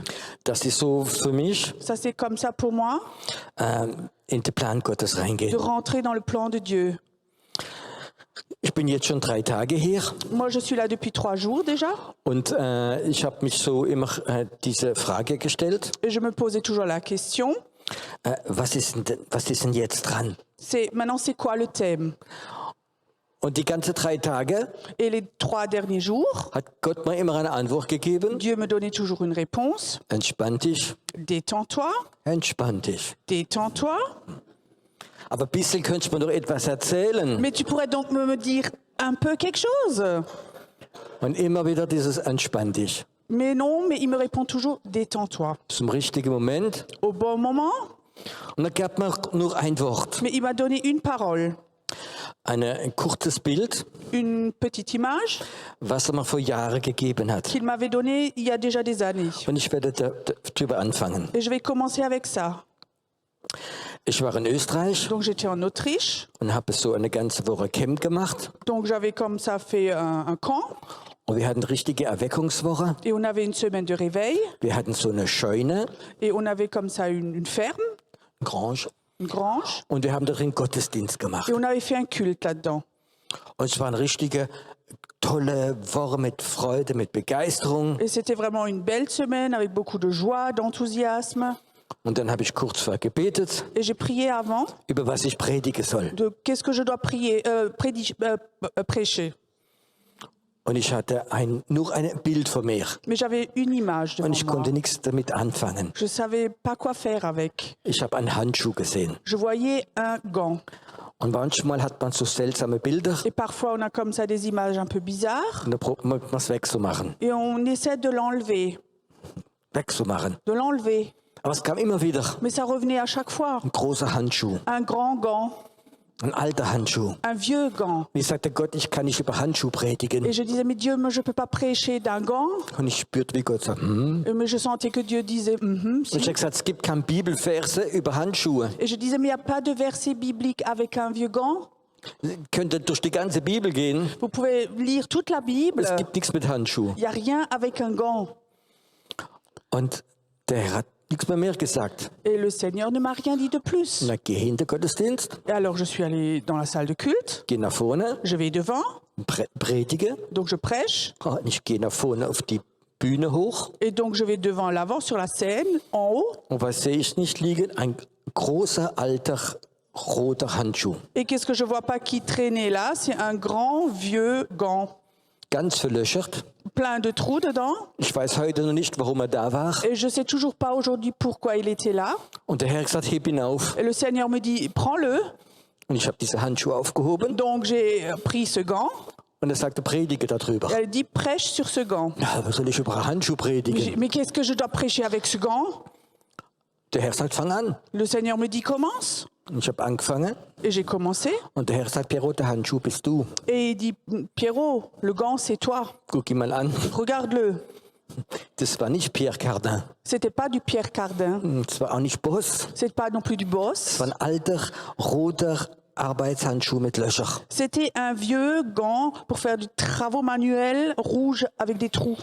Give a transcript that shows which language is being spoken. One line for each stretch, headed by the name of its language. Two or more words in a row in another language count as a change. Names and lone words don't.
German: Das ist so für mich,
French: Ça, c'est comme ça pour moi,
German: in den Plan Gottes de reingehen.
French: rentrer dans le plan de Dieu.
German: Ich bin jetzt schon 3 Tage hier
French: Moi, je suis là depuis 3 jours déjà.
German: und ich habe mich so immer diese Frage gestellt,
French: Et je me posais toujours la question,
German: was ist denn jetzt dran?
French: maintenant, c'est quoi le thème?
German: Und die ganzen 3 Tage
French: Et les 3 derniers jours,
German: hat Gott mir immer eine Antwort gegeben.
French: Dieu me donnait toujours une réponse.
German: Entspann dich,
French: Détends-toi,
German: entspann dich.
French: détends-toi.
German: Aber ein bisschen könntest du mir doch etwas erzählen.
French: Mais tu pourrais donc me dire un peu quelque chose.
German: Und immer wieder dieses entspann dich.
French: Mais non, mais il me répond toujours, détends-toi.
German: Zum richtigen Moment.
French: Au bon moment,
German: Und dann gab mir nur ein Wort.
French: mais il m'a donné une parole,
German: Ein kurzes Bild,
French: une petite image
German: was er mir vor Jahren gegeben hat.
French: qu'il m'avait donnée il y a déjà des années.
German: Und ich werde darüber anfangen.
French: Et je vais commencer avec ça.
German: Ich war in Österreich
French: Donc j'étais en Autriche,
German: und habe so eine ganze Woche Camp gemacht.
French: donc j'avais comme ça fait un camp,
German: Und wir hatten richtige Erweckungswoche.
French: et on avait une semaine de réveil,
German: Wir hatten so eine Scheune,
French: et on avait comme ça une ferme,
German: Grange.
French: une grange,
German: und wir haben darin Gottesdienst gemacht.
French: et on avait fait un culte là-dedans.
German: Und es waren richtige tolle Wochen mit Freude, mit Begeisterung.
French: Et c'était vraiment une belle semaine avec beaucoup de joie, d'enthousiasme.
German: Und dann habe ich kurz vorher gebetet,
French: Et j'ai prié avant
German: über was ich predigen soll.
French: de qu'est-ce que je dois prêcher.
German: Und ich hatte nur ein Bild vor mir.
French: Mais j'avais une image devant
German: Und ich moi. konnte nichts damit anfangen.
French: Je ne savais pas quoi faire avec.
German: Ich habe einen Handschuh gesehen.
French: Je voyais un gant.
German: Und manchmal hat man so seltsame Bilder
French: Et parfois, on a comme ça des images un peu bizarres.
German: und da probiert man es wegzumachen.
French: Et on essaie de l'enlever.
German: Wegzumachen. Aber es kam immer wieder.
French: Mais ça revenait à chaque fois.
German: Ein großer Handschuh,
French: Un grand gant.
German: ein alter Handschuh.
French: Un vieux gant.
German: Und ich sagte, Gott, ich kann nicht über Handschuh predigen.
French: Et je disais, mais Dieu, moi, je ne peux pas prêcher d'un gant.
German: Und ich spürte, wie Gott sagt,
French: Mais je sentais que Dieu disait,
German: Und si. ich habe gesagt, es gibt keine Bibelverse über Handschuhe.
French: Et je disais, mais il n'y a pas de verset biblique avec un vieux gant.
German: Ihr könnt durch die ganze Bibel gehen.
French: Vous pouvez lire toute la Bible.
German: Es gibt nichts mit Handschuh.
French: Il n'y a rien avec un gant.
German: Und der Herr hat nichts mehr mehr gesagt.
French: Et le Seigneur ne m'a rien dit de plus.
German: Na, geh hinter Gottesdienst,
French: Et alors je suis allée dans la salle de culte.
German: geh nach vorne,
French: Je vais devant.
German: predige.
French: Donc je prêche.
German: Und ich gehe nach vorne auf die Bühne hoch.
French: Et donc je vais devant l'avant sur la scène, en haut.
German: Und was sehe ich nicht liegen? Ein großer, alter, roter Handschuh.
French: Et qu'est-ce que je vois pas qui traînait là? C'est un grand vieux gant.
German: Ganz verlöchert.
French: Plein de trous dedans.
German: Ich weiß heute noch nicht, warum er da war.
French: Et je sais toujours pas aujourd'hui pourquoi il était là.
German: Und der Herr hat gesagt, heb ihn auf.
French: Et le Seigneur me dit, prends-le.
German: Und ich habe diese Handschuhe aufgehoben.
French: Donc j'ai pris ce gant.
German: Und er sagte, predige darüber.
French: Et elle dit, prêche sur ce gant.
German: Ja, was soll ich über einen Handschuh predigen?
French: Mais qu'est-ce que je dois prêcher avec ce gant?
German: Der Herr sagt, fang an.
French: Le Seigneur me dit, commence.
German: Und ich habe angefangen.
French: Et j'ai commencé.
German: Und der Herr sagt, Pierrot, der Handschuh bist du.
French: Et il dit, Pierrot, le gant, c'est toi.
German: Guck ihn mal an.
French: Regarde-le.
German: Das war nicht Pierre Cardin.
French: C'était pas du Pierre Cardin.
German: Das war auch nicht Boss.
French: C'est pas non plus du
German: Das Boss. war ein alter, roter Arbeitshandschuh mit Löcher.
French: C'était un vieux gant pour faire du travaux manuels rouge avec des trous.